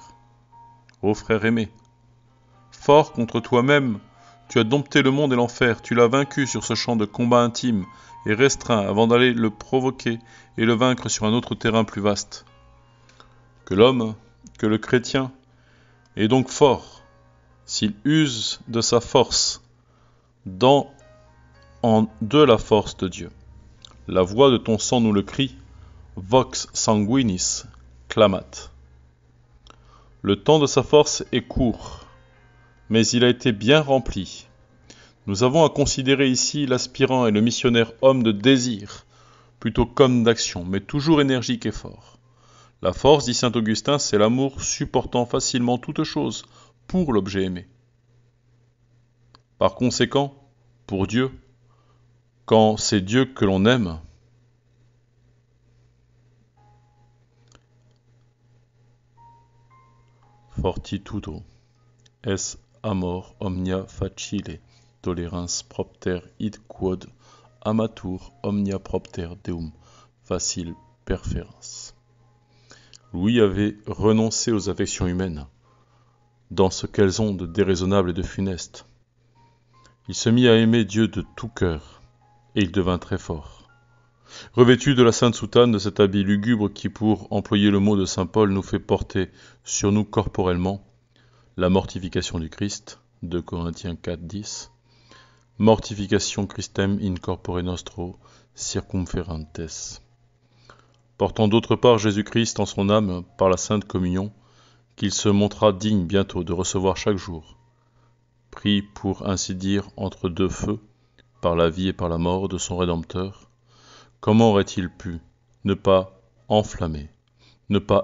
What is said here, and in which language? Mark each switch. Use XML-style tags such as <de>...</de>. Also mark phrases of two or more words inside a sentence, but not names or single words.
<fr>Ô frère aimé, fort contre toi-même, tu as dompté le monde et l'enfer, tu l'as vaincu sur ce champ de combat intime et restreint avant d'aller le provoquer et le vaincre sur un autre terrain plus vaste. Que l'homme, que le chrétien, est donc fort, s'il use de sa force, de la force de Dieu. La voix de ton sang nous le crie,</fr> <la>Vox sanguinis clamat.</la> <fr>Le temps de sa force est court, mais il a été bien rempli. Nous avons à considérer ici l'aspirant et le missionnaire homme de désir, plutôt qu'homme d'action, mais toujours énergique et fort. La force, dit saint Augustin, c'est l'amour supportant facilement toute chose pour l'objet aimé. Par conséquent, pour Dieu, quand c'est Dieu que l'on aime,</fr> <la>fortitudo es amor omnia facile, tolerans propter id quod amatur omnia propter deum facile perferens.</la> <fr>Louis avait renoncé aux affections humaines, dans ce qu'elles ont de déraisonnable et de funeste. Il se mit à aimer Dieu de tout cœur, et il devint très fort. Revêtu de la sainte soutane de cet habit lugubre qui, pour employer le mot de saint Paul, nous fait porter sur nous corporellement la mortification du Christ, 2 Corinthiens 4, 10,</fr> <la>mortification Christem in corpore nostro circumferentes.</la> <fr>Portant d'autre part Jésus-Christ en son âme par la sainte communion, qu'il se montra digne bientôt de recevoir chaque jour, pris pour ainsi dire entre deux feux, par la vie et par la mort de son Rédempteur, comment aurait-il pu ne pas enflammer, ne pas aimer?</fr>